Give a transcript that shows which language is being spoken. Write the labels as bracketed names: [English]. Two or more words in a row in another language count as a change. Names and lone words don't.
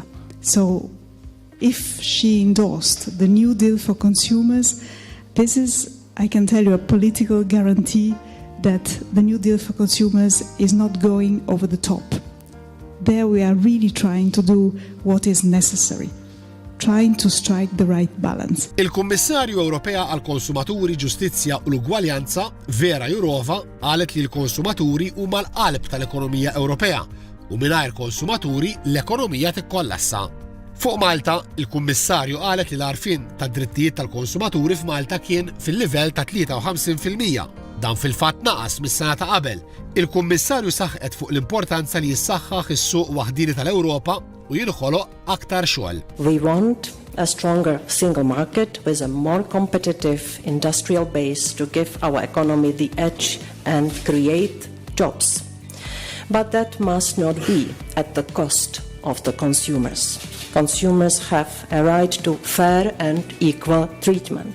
[English] So if she endorsed the New Deal for Consumers, This is, I can tell you, a political guarantee that the New Deal for consumers is not going over the top. There we are really trying to do what is necessary, trying to strike the right balance. [Maltese] Il-Kummissarju Ewropea għall-Konsumaturi, Ġustizzja u l-Ugwaljanza, Věra Jourová, qalet li l-konsumaturi huma l-qalb tal-ekonomija Ewropea u mingħajr konsumaturi l-ekonomija tikkollassa. Fuq Malta, il-Kummissarju qalet li l-għarfien tad-drittijiet tal-konsumaturi f'Malta kien fil-livell ta' 53%. Dan fil-fatt naqas mis-sena ta' qabel. Il-Kummissarju saħqet fuq l-importanza li jissaħħaħ is-suq waħdini tal-Ewropa u jinħoloq aktar xogħol. [English] We want a stronger single market with a more competitive industrial base to give our economy the edge and create jobs. But that must not be at the cost of the consumers. Consumers have a right to fair and equal treatment.